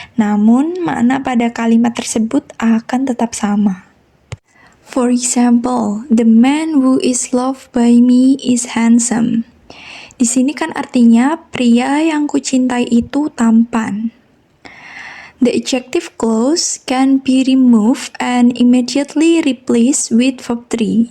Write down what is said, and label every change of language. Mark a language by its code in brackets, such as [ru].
[id] Namun makna pada kalimat tersebut akan tetap sama. [en] For example, the man who is loved by me is handsome. [id] Di sini kan artinya pria yang kucintai itu tampan. [en] The adjective clause can be removed and immediately replaced with verb 3.